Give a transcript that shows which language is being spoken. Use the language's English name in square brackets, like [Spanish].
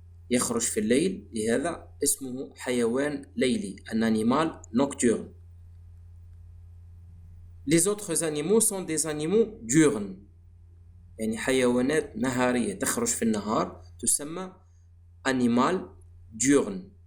[Arabic] يخرج في الليل, لهذا اسمه حيوان ليلي. [French] Un animal nocturne. Les autres animaux sont des animaux diurnes. [Arabic] يعني حيوانات نهارية تخرج في النهار تسمى [French] animal diurne.